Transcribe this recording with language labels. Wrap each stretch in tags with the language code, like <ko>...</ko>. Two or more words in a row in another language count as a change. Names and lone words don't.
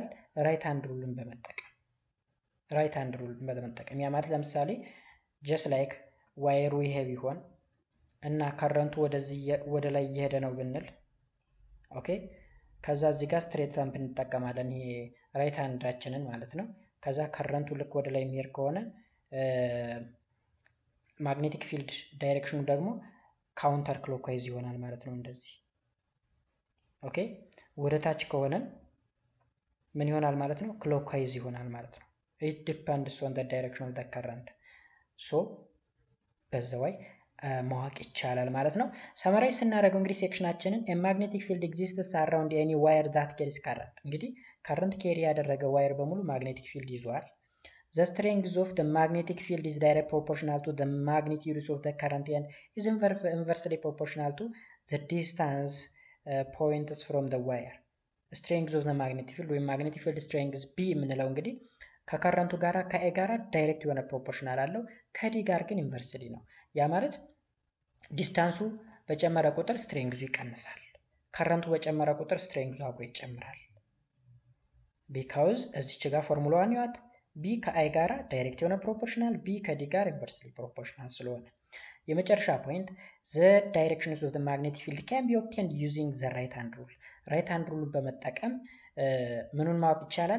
<en>right hand rule</en> <am>በመጠቀም ያ ማለት ለምሳሌ</am> <en>just like wire</en> <am>ይሄ ቢሆን እና ከረንቱ ወደ ላይ እየሄደ ነው ብንል ኦኬ ከዛ እዚህ ጋር</am> <en>straight lamp</en> <am>እንጠቀማለን። ይሄ ራይት ሃንዳችንን ማለት ነው። ከዛ ከረንቱ ልክ ወደ ላይ የሚሄድ ከሆነ</am> <en>magnetic field direction</en> <am>ደግሞ</am> <en>counter clockwise</en> <am>ይሆናል ማለት ነው። እንደዚህ ኦኬ ወደ ታች ከሆነ ምን ይሆናል ማለት ነው? ክሎክዋይዝ ይሆናል ማለት ነው።</am> <en>it depends on the direction of the current so</en> <am>በዛው ማወቅ ይቻላል ማለት ነው። ሰመራይዝ ስናደርገው እንግዲህ ሴክሽናችንን</am> <en>a magnetic field exists around any wire that carries current እንግዲህ current carry ያደረገ</en> <am>ዋየር በሙሉ</am> <en>magnetic field ይዟል። the strength of the magnetic field is directly proportional to the magnitude of the current and is inversely proportional to the distance points from the wire strength of the magnetic field ወይም magnetic field strength B</en> <am>የምንለው እንግዲህ ከከረንቱ ጋራ ከኤ ጋራ ዳይሬክት የሆነ ፕሮፖርሽናል አለው ከዲ ጋር ግን ኢንቨርስሊ ነው። ያ ማለት ዲስታንሱ በጨመረ ቁጥር ስትሬንግዙ ይቀንሳል። ከረንቱ በጨመረ ቁጥር ስትሬንግዙ አብሮ ይጨምራል። ቢካውዝ እዚች ጋር ፎርሙላዋን ይዋት ቢ ከአይ ጋራ ዳይሬክት የሆነ ፕሮፖርሽናል ቢ ከዲ ጋር</am> <en>inversely proportional</en> <am>ስለሆነ የመጨረሻ ፖይንት</am> <en>the directions of the magnetic field can be obtained using the right hand rule right hand rule</en> <am>በመጠቀም ምኑን ማወቅ ይቻላል?</am>